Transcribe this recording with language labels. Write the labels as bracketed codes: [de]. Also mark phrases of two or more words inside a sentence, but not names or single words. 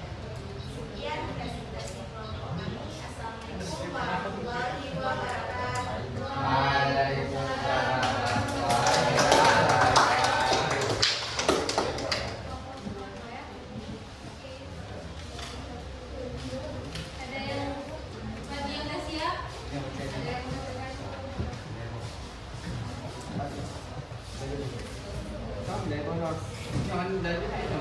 [id] Sekian presentasi kelompok kami. Assalamualaikum warahmatullahi wabarakatuh. Ada yang bagi yang udah siap? Ada yang udah siap? [vi] Không, để con rồi. Cho anh đến cái